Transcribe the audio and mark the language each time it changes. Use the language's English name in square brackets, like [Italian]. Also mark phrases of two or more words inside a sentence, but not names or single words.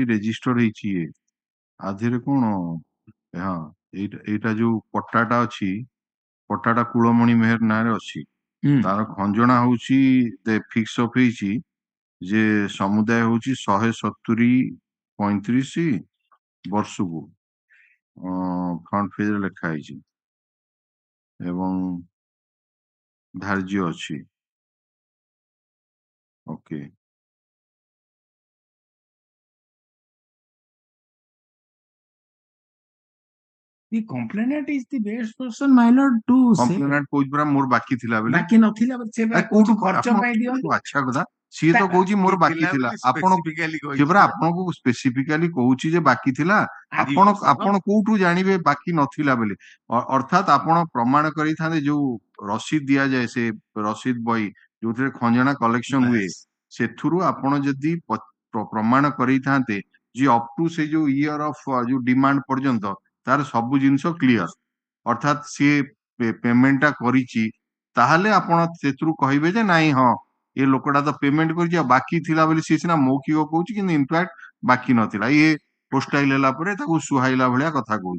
[Odia] ରେଜିଷ୍ଟର ହେଇଛି ଇଏ ଆଧିରେ କଣ ହଁ ଏଇଟା ଯୋଉ ପଟ୍ଟାଟା ଅଛି ପଟ୍ଟାଟା କୁଳମଣି ମେହେର ନାଁରେ ଅଛି ତାର ଖଞ୍ଜଣା ହଉଛି [English] fix of [Odia] ହେଇଛି ଯେ ସମୁଦାୟ ହଉଛି 170.35 ବର୍ଷକୁ ଫ୍ରଣ୍ଟ ପେଜରେ ଲେଖା ହେଇଛି ଏବଂ ଧାର୍ଯ୍ୟ ଅଛି ଓକେ [English] The complainant is the best person, my lord, to say. [Odia] କମ୍ପ୍ଲେନାଣ୍ଟ କହୁଛି ପରା ମୋର ବାକି ଥିଲା ବୋଲି ବାକି ନଥିଲା ସେ ବା କୋଉଠୁ ଖର୍ଚ୍ଚ ପାଇଁ ଦିଅନ୍ତୁ ଆଚ୍ଛା କଥା ସିଏ ତ କହୁଛି ମୋର ବାକି ଥିଲା ଆପଣ ସିଏ ପରା ଆପଣଙ୍କୁ ସ୍ପେସିଫିକାଲି କହୁଛି ଯେ ବାକି ଥିଲା ଆପଣ କୋଉଠୁ ଜାଣିବେ ବାକି ନଥିଲା ବୋଲି ଅର୍ଥାତ ଆପଣ ପ୍ରମାଣ କରିଥାନ୍ତେ ଯୋଉ ରସିଦ ଦିଆଯାଏ ସେ ରସିଦ ବହି ଯୋଉଥିରେ ଖଞ୍ଜଣା କଲେକ୍ସନ ହୁଏ ସେଥିରୁ ଆପଣ ଯଦି ପ୍ରମାଣ କରେଇଥାନ୍ତେ ଯେ [English] up to [Odia] ସେ ଯୋଉ [English] year of [Odia] ଯୋଉ ଡିମାଣ୍ଡ ପର୍ଯ୍ୟନ୍ତ ତାର ସବୁ ଜିନିଷ କ୍ଲିୟର ଅର୍ଥାତ ସିଏ ପେମେଣ୍ଟଟା କରିଛି ତାହେଲେ ଆପଣ ସେଥିରୁ କହିବେ ଯେ ନାଇଁ ହଁ ଏ ଲୋକଟା ତ ପେମେଣ୍ଟ କରିଛି ଆଉ ବାକି ଥିଲା ବୋଲି ସିଏ ସିନା ମୌଖିକ କହୁଛି କିନ୍ତୁ ଇନଫ୍ୟାକ୍ଟ ବାକି ନଥିଲା ଇଏ ପୋଷ୍ଟାଇଲ ହେଲା ପରେ ତାକୁ ସୁହାଇଲା ଭଳିଆ କଥା କହୁଛି